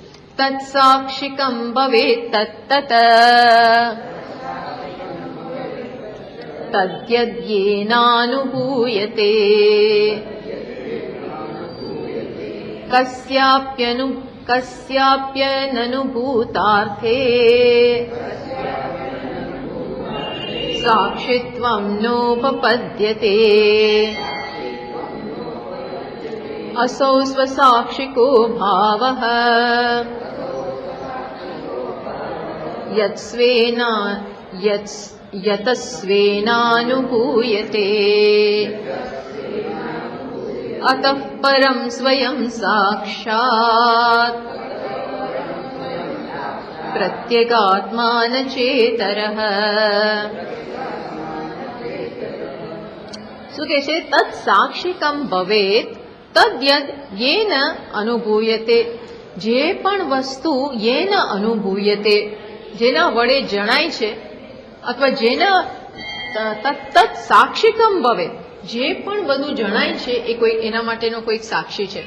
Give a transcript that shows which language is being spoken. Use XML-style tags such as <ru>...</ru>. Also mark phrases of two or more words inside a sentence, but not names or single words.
<sa>તત્સાક્ષિકમ ભવેત તત્તત તદ્યદ્યેનાનુભૂયતે કસ્યાપ્યનનુભૂતાર્થે સાક્ષિત્વં નોપપદ્યતે. असौ स्वसाक्षिको भावः यत्स्वेन यतस्वेनानुभूयते अतः परं स्वयं साक्षात् प्रत्यगात्मान चेतरः।</sa> <gu>શું કહે છે?</gu> <sa>તત્ સાક્ષિકમ ભવેત તદ્યદ યેન અનુભૂયતે.</sa> <gu>જે પણ વસ્તુ</gu> <sa>યેન અનુભૂયતે,</sa> <gu>જેના વડે જણાય છે, અથવા જેના</gu> <sa>તત્ સાક્ષિકમ ભવેત,</sa> <gu>જે પણ બધું જણાય છે એ કોઈ એના માટેનો કોઈક સાક્ષી છે.</gu>